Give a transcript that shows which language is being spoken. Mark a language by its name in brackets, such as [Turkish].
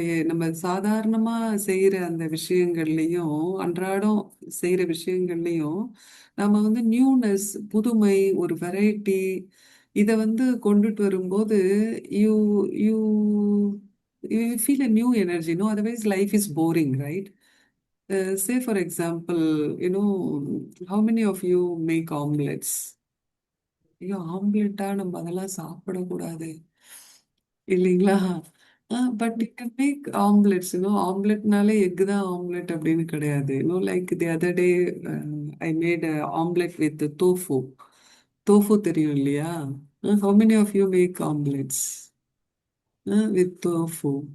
[Tamil] நம்ம சாதாரணமா செய்யற அந்த விஷயங்கள்லையும், அன்றாடம் செய்யற விஷயங்கள்லையும் நம்ம வந்து நியூனஸ், புதுமை, ஒரு வெரைட்டி, இதை வந்து கொண்டுட்டு வரும்போது [English] You you you feel a new energy. No otherwise life is boring, right? Say for example, how many of you make omelets? [Tamil] ஐயோ ஆம்லெட்டா நம்ம அதெல்லாம் சாப்பிடக்கூடாது இல்லைங்களா? [English] But you can make omelettes. [Tamil] ஆம்லெட்னாலே egg தான் ஆம்லெட் அப்படின்னு கிடையாது. [English] Like the other day I made omelette with tofu. [Tamil] Tofu தெரியும் இல்லையா? [English] How many of you make omelettes with tofu?